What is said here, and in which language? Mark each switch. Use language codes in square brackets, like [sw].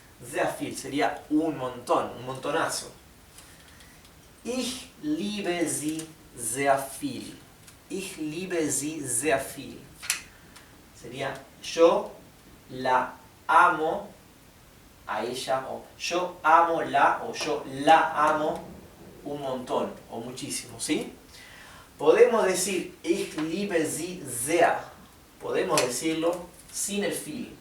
[es] Sehr viel sería un montón, un montonazo. [de] Ich liebe sie sehr viel. Ich liebe sie sehr viel. [es] Sería yo la amo a ella, o yo amo la, o yo la amo un montón, o muchísimo, ¿sí? Podemos decir [de] ich liebe sie sehr. [es] Podemos decirlo sin el viel.